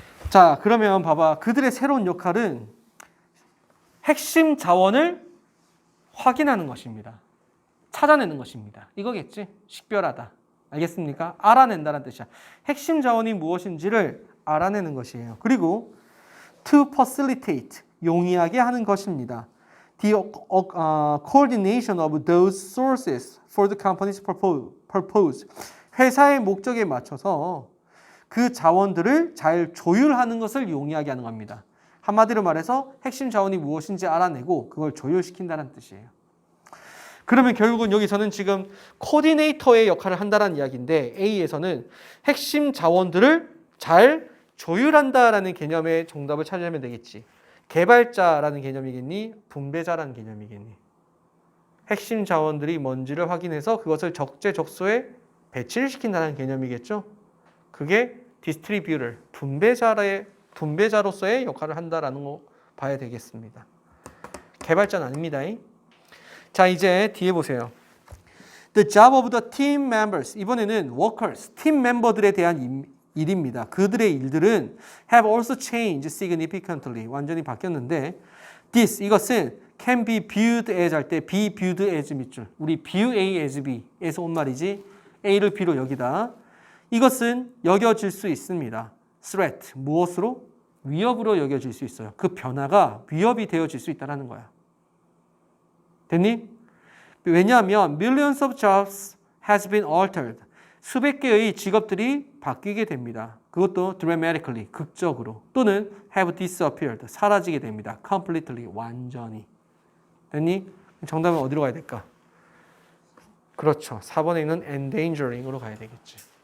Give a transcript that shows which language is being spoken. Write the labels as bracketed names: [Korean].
[Korean] 자, 그러면 봐봐. 그들의 새로운 역할은 핵심 자원을 확인하는 것입니다. 찾아내는 것입니다. 이거겠지? 식별하다. 알겠습니까? 알아낸다는 뜻이야. 핵심 자원이 무엇인지를 알아내는 것이에요. 그리고 to facilitate, 용이하게 하는 것입니다. [English] The coordination of those sources for the company's purpose. [Korean] 회사의 목적에 맞춰서 그 자원들을 잘 조율하는 것을 용이하게 하는 겁니다. 한마디로 말해서 핵심 자원이 무엇인지 알아내고 그걸 조율시킨다는 뜻이에요. 그러면 결국은 여기서는 지금 코디네이터의 역할을 한다는 이야기인데 A에서는 핵심 자원들을 잘 조율한다라는 개념의 정답을 찾으면 되겠지. 개발자라는 개념이겠니? 분배자라는 개념이겠니? 핵심 자원들이 뭔지를 확인해서 그것을 적재적소에 배치를 시킨다는 개념이겠죠? 그게 디스트리뷰터, 분배자로서의 역할을 한다라는 거 봐야 되겠습니다. 개발자는 아닙니다. 자, 이제 뒤에 보세요. [English] The job of the team members. [Korean] 이번에는 workers, 팀 멤버들에 대한 일입니다. 그들의 일들은 [English] have also changed significantly. [Korean] 완전히 바뀌었는데 this, 이것은 can be viewed as 할 때 be viewed as 밑줄. 우리 view A as B에서 온 말이지. A를 B로 여기다. 이것은 여겨질 수 있습니다. threat, 무엇으로? 위협으로 여겨질 수 있어요. 그 변화가 위협이 되어질 수 있다는 거야. 됐니? 왜냐하면 [English] millions of jobs has been altered. [Korean] 수백 개의 직업들이 바뀌게 됩니다. 그것도 dramatically, 극적으로. 또는 have disappeared, 사라지게 됩니다. completely, 완전히. 됐니? 정답은 어디로 가야 될까? 그렇죠. 4번에 있는 endangering으로 가야 되겠지.